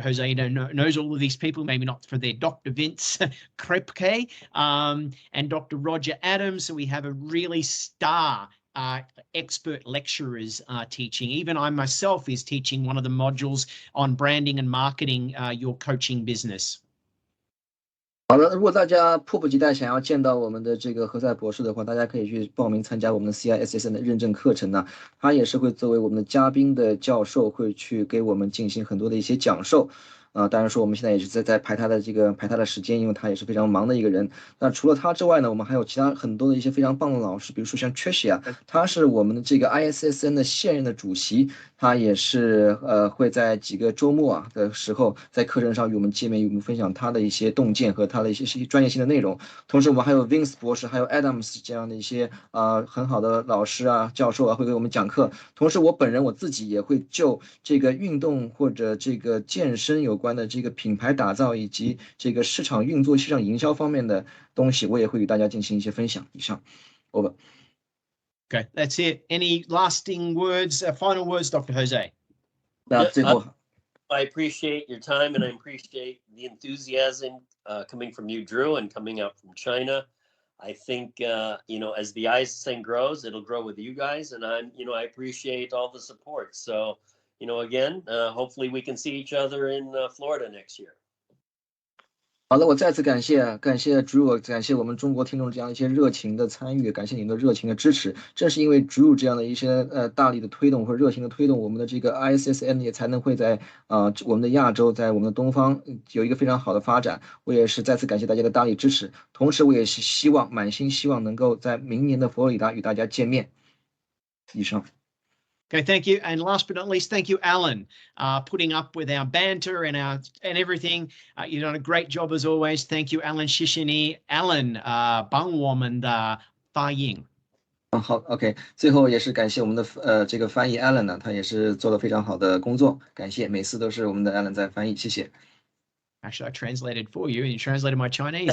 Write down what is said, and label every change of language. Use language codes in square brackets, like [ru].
[en] Jose knows all of these people, maybe not for their Dr. Vince Krepke, and Dr. Roger Adams. So we have a really star expert lecturers teaching. Even I myself is teaching one of the modules on branding and marketing your coaching business. [zh] 好的，如果大家迫不及待想要见到我们的这个何塞博士的话，大家可以去报名参加我们的 CISSN 的认证课程呢。他也是会作为我们的嘉宾的教授，会去给我们进行很多的一些讲授。当然说我们现在也是在排他的时间，因为他也是非常忙的一个人。那除了他之外呢，我们还有其他很多的一些非常棒的老师，比如说像 Tricia，他是我们的这个 ISSN 的现任的主席，他也是会在几个周末的时候在课程上与我们见面，与我们分享他的一些洞见和他的一些专业性的内容。同时我们还有 Vince 博士还有 Adams 这样的一些很好的老师教授会给我们讲课。同时我自己也会就这个运动或者这个健身有关的这个品牌打造以及这个市场运作市场营销方面的东西，我也会与大家进行一些分享。以上 over。 [en] Okay, that's it. Any lasting words, final words, Dr. Jose? [zh] 那最后 [en] I appreciate your time and I appreciate the enthusiasm coming from you, Drew, and coming out from China. I think, as the ISSN grows, it'll grow with you guys. And I appreciate all the support. So, again, hopefully we can see each other in Florida next year. [zh] 好了，我再次感谢 Drew， 感谢我们中国听众这样一些热情的参与，感谢你们的热情的支持。正是因为 Drew 这样的一些大力的推动或者热情的推动，我们的这个 ISSN 也才能会在我们的亚洲，在我们的东方有一个非常好的发展。我也是再次感谢大家的大力支持，同时我也是满心希望能够在明年的佛罗里达与大家见面。以上。 [en] Okay, thank you. And last but not least, thank you, Alan, putting up with our banter and everything. You've done a great job as always. Thank you, Alan Shishini. [zh] Alan, 帮我们的发音。好 ，OK， 最后也是感谢我们的这个翻译 Alan 呢，他也是做了非常好的工作，感谢，每次都是我们的 Alan 在翻译，谢谢。 [en] Actually, I translated for you and you translated my Chinese.